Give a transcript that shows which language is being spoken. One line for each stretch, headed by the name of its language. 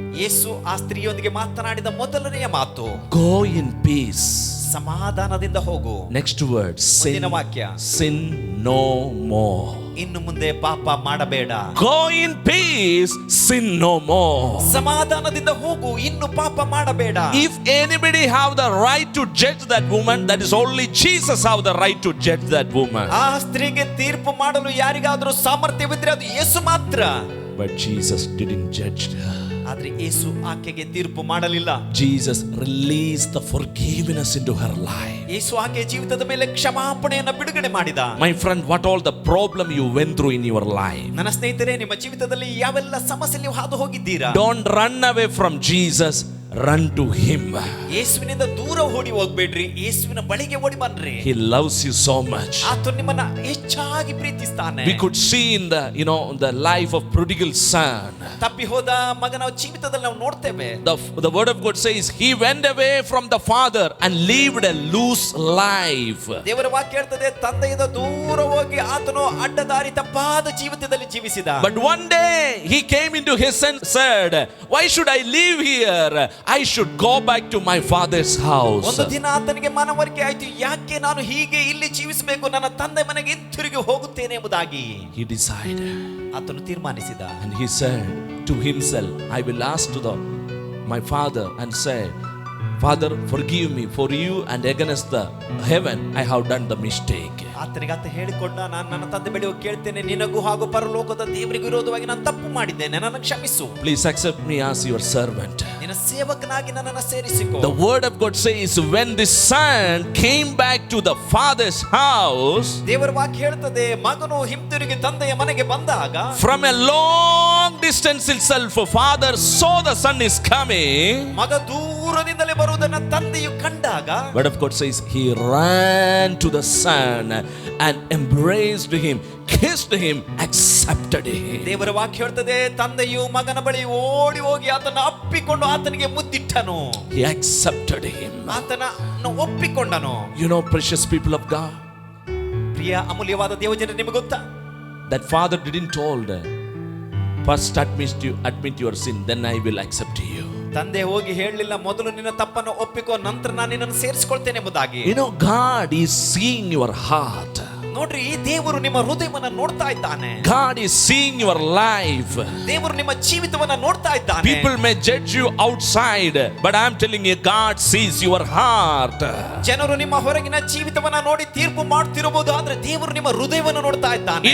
Kannada: ಯೇಸು ಆ ಸ್ತ್ರೀಯೊಂದಿಗೆ ಮಾತನಾಡಿದ ಮೊದಲನೆಯ ಮಾತು,
English: go in peace.
Kannada: ಸಮಾಧಾನದಿಂದ ಹೋಗು.
English: Next word, sin no more.
Kannada: ಇನ್ನು ಮುಂದೆ ಪಾಪ ಮಾಡಬೇಡ.
English: Go in peace, sin no more.
Kannada: ಸಮಾಧಾನದಿಂದ ಹೋಗು, ಇನ್ನು ಪಾಪ ಮಾಡಬೇಡ.
English: If anybody have the right to judge that woman, that is only Jesus have the right to judge that woman.
Kannada: ಆ ಸ್ತ್ರೀಗೆ ತೀರ್ಪು ಮಾಡಲು ಯಾರಿಗಾದರೂ ಸಾಮರ್ಥ್ಯವಿದ್ರೆ ಅದು ಯೇಸು ಮಾತ್ರ.
English: But Jesus didn't judge her.
Kannada: ಆದ್ರೆ ಯೇಸು ಆಕೆಗೆ ತೀರ್ಪು ಮಾಡಲಿಲ್ಲ.
English: Jesus released the forgiveness into her life.
Kannada: ಯೇಸು ಆಕೆ ಜೀವಿತದ ಮೇಲೆ ಕ್ಷಮಾಪಣೆಯನ್ನು ಬಿಡುಗಡೆ ಮಾಡಿದ.
English: My friend, what all the problem you went through in your life?
Kannada: ನನ್ನ ಸ್ನೇಹಿತರೆ, ನಿಮ್ಮ ಜೀವಿತದಲ್ಲಿ ಯಾವೆಲ್ಲ ಸಮಸ್ಯೆ ನೀವು ಹಾದು ಹೋಗಿದ್ದೀರಾ?
English: Don't run away from Jesus. Run to him.
Kannada: ಯೇಸುವಿನಿಂದ ದೂರ ಓಡಿ ಹೋಗಬೇಡ್ರಿ, ಯೇಸುವಿನ ಬಳಿಗೆ ಓಡಿ ಬನ್ನಿರಿ.
English: He loves you so much.
Kannada: ಆತನು ನಿಮ್ಮನ್ನ ಹೆಚ್ಚಾಗಿ ಪ್ರೀತಿಸ್ತಾನೆ.
English: We could see in the life of prodigal son.
Kannada: ತಪ್ಪಿ ಹೋದ ಮಗನ ಜೀವಿತದಲ್ಲಿ ನಾವು ನೋಡ್ತೇವೆ.
English: The word of God says he went away from the father and lived a loose life.
Kannada: ದೇವರ ವಾಕ್ಯ ಹೇಳ್ತದೆ, ತಂದೆಯಿಂದ ದೂರ ಹೋಗಿ ಆತನು ಅಡ್ಡದಾರಿ ತಪ್ಪಾದ ಜೀವಿತದಲ್ಲಿ ಜೀವಿಸಿದ.
English: But one day he came into his sense, said, why should I live here? I should go back to my father's house.
Kannada: ಒಂದು ದಿನ ಆತನಿಗೆ ಮನವರಿಕೆ ಆಯಿತು, ಯಾಕೆ ನಾನು ಹೀಗೆ ಇಲ್ಲಿ ಜೀವಿಸಬೇಕು, ನನ್ನ ತಂದೆ ಮನೆಗೆ ಹಿಂತಿರುಗಿ ಹೋಗುತ್ತೇನೆ ಎಂಬುದಾಗಿ.
English: He decided.
Kannada: ಆತನು ತೀರ್ಮಾನಿಸಿದ.
English: And he said to himself, I will ask to my father and say, Father, forgive me, for you and against the heaven I have done the mistake.
Kannada: ಆತನಿಗೆ ಆತ ಹೇಳಿಕೊಂಡ, ನಾನು ನನ್ನ ತಂದೆ ಬಳಿ ಹೋಗಿ ಕೇಳ್ತೇನೆ, ನಿನಗೂ ಹಾಗೂ ಪರಲೋಕದ ದೇವರಿಗೂ ವಿರೋಧವಾಗಿ ನಾನು ತಪ್ಪು ಮಾಡಿದ್ದೇನೆ, ನನ್ನನ್ನು ಕ್ಷಮಿಸು.
English: Please accept me as your servant.
Kannada: ನಿನ್ನ ಸೇವಕನಾಗಿ ನನ್ನನ್ನು ಸೇರಿಸಿಕೋ.
English: The word of God says, when the son came back to the father's house,
Kannada: ದೇವರ ವಾಕ್ಯ ಹೇಳ್ತದೆ, ಮಗನು ಹಿಂತಿರುಗಿ ತಂದೆಯ ಮನೆಗೆ ಬಂದಾಗ,
English: from a long distance itself, father saw the son is coming.
Kannada: ಮಗ ದೂರದಿಂದಲೇ ಬರುವುದನ್ನು ತಂದೆಯು ಕಂಡಾಗ,
English: word of God says he ran to the son and embraced him, kissed him, accepted him.
Kannada: ದೇವರ ವಾಕ್ಯ ಹೇಳ್ತದೆ, ತಂದೆಯು ಮಗನ ಬಳಿ ಓಡಿ ಹೋಗಿ ಆತನ ಅಪ್ಪಿಕೊಂಡು ಆತನಿಗೆ ಮುದ್ದಿಟ್ಟನು.
English: He accepted him.
Kannada: ಆತನನ್ನು ಒಪ್ಪಿಕೊಂಡನು.
English: Precious people of God,
Kannada: ಪ್ರಿಯ ಅಮೂಲ್ಯವಾದ ದೇವಜನರೇ, ನಿಮಗೆ ಗೊತ್ತಾ,
English: that father didn't told First admit your sin, then I will accept you.
Kannada: ತಂದೆ ಹೋಗಿ ಹೇಳಲಿಲ್ಲ, ಮೊದಲು ನಿನ್ನ ತಪ್ಪನ್ನು ಒಪ್ಪಿಕೋ, ನಂತರ ನಾನು ನಿನ್ನನ್ನು ಸೇರಿಸಿಕೊಳ್ತೇನೆ ಎಂಬುದಾಗಿ.
English: You know, God is seeing your heart.
Kannada: ನೋಡ್ರಿ, ದೇವರು ನಿಮ್ಮ ಹೃದಯವನ್ನ ನೋಡ್ತಾ ಇದ್ದಾನೆ.
English: God is seeing your life.
Kannada: ದೇವರು ನಿಮ್ಮ ಜೀವಿತವನ್ನ ನೋಡ್ತಾ ಇದ್ದಾನೆ.
English: People may judge you outside, but I am telling you, God sees your heart.
Kannada: ಜನರು ನಿಮ್ಮ ಹೊರಗಿನ ಜೀವಿತವನ್ನ ನೋಡಿ ತೀರ್ಪು ಮಾಡ್ತಿರಬಹುದು, ಆದ್ರೆ ದೇವರು ನಿಮ್ಮ ಹೃದಯವನ್ನು ನೋಡ್ತಾ ಇದ್ದಾನೆ.